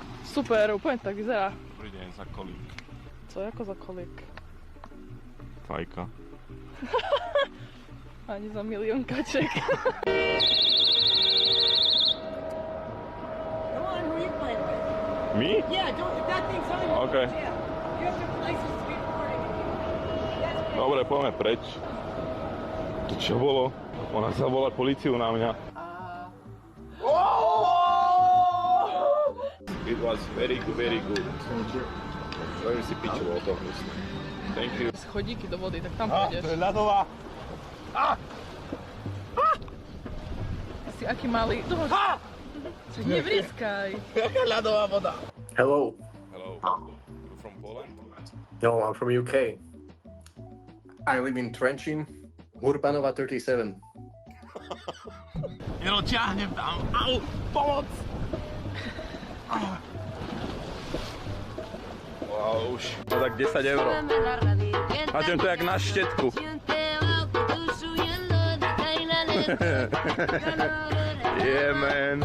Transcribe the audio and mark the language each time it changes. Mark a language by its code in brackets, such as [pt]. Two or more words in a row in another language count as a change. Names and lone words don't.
[sk] Super, úplne tak vyzerá. Dobrý deň, za kolík. Co ako za kolík? Fajka. Ani za milión kaček. [en] Come on, who are you playing with? [sk] My? [en] Yeah, don't, if that thing's on you, Okay. yeah. You have different license to be recording. That's [sk] Dobre, poďme preč. To čo bolo? Ona zavolá políciu na mňa. [en] It was very good. [sk] Spravím si piču, bolo to hnusné. [en] Thank you. [sk] Chodíky do vody, tak tam pôjdeš. To je ľadová. Si aký malý. Do vody. Nevrieskaj. Jaká ľadová voda? [en] Hello. Hello. You from Poland? No, I'm from UK. I live in Trenčín, Urbanova 37. [sk] Jero, ťahnem tam. Au, pomoc! Wow, už. To tak 10 €. Máte to jak na štetku. [en] Yeah, man.